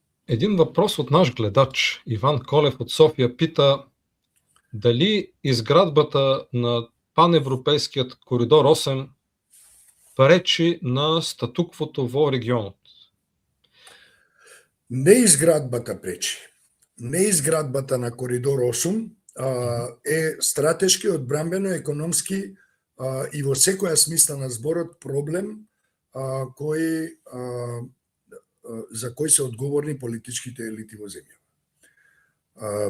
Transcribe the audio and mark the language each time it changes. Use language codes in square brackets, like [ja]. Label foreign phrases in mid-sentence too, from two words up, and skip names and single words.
[bg] Един въпрос от наш гледач, Иван Колев от София, пита дали изградбата на паневропейският коридор 8 пречи на статуквото [mk] во регионот. Не изградбата пречи. Не изградбата на коридор 8 е стратешки, одбранбено, економски и во секоја смисла на зборот проблем за кој се одговорни политичките елити во земја.